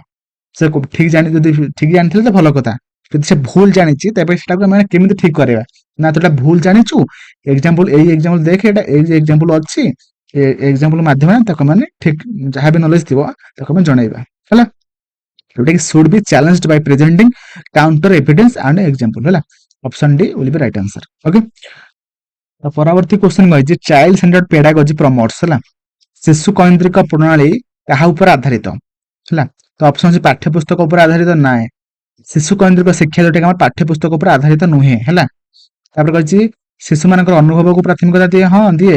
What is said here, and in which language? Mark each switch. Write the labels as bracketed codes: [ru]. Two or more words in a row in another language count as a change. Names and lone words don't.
[or] ସେ ଠିକ ଯଦି ଠିକ ଜାଣିଥିଲେ ତ ଭଲ କଥା, ଯଦି ସେ ଭୁଲ ଜାଣିଛି ତେବେ ସେଟାକୁ ଆମେ କେମିତି ଠିକ କରିବା, ନା ତୋଟା ଭୁଲ ଜାଣିଛୁ, ଏକ୍ସାମ୍ପଲ ଏଇ ଏକ୍ସାମ୍ପଲ ଦେଖେ, ଏଇଟା ଏଇ ଏକ୍ସାମ୍ପଲ ଅଛି, ଏକ୍ସାମ୍ପଲ ମାଧ୍ୟମରେ ତାକୁ ମାନେ ଠିକ ଯାହା ବି ନଲେଜ ଥିବ ତାକୁ ଆମେ ଜଣେଇବା ହେଲା। ଯୋଉଟା କି [en] should be challenged by presenting counter evidence and example ହେଲା। option D will be right answer। [or] ଓକେ, ପରବର୍ତ୍ତୀ କ୍ୱେଶ୍ଚନ କହିଛି [en] child centered pedagogy promotes [or] ହେଲା, ଶିଶୁ କୈନ୍ଦ୍ରିକ ପ୍ରଣାଳୀ କାହା ଉପରେ ଆଧାରିତ ହେଲା। ତ ଅପସନ ଅଛି ପାଠ୍ୟପୁସ୍ତକ ଉପରେ ଆଧାରିତ, ନାହିଁ। ଶିଶୁ କୈନ୍ଦ୍ରିକ ଶିକ୍ଷା ଯୋଉଟା କି ଆମର ପାଠ୍ୟପୁସ୍ତକ ଉପରେ ଆଧାରିତ ନୁହେଁ ହେଲା। ତାପରେ କହିଛି ଶିଶୁମାନଙ୍କର ଅନୁଭବକୁ ପ୍ରାଥମିକତା ଦିଏ, ହଁ ଦିଏ।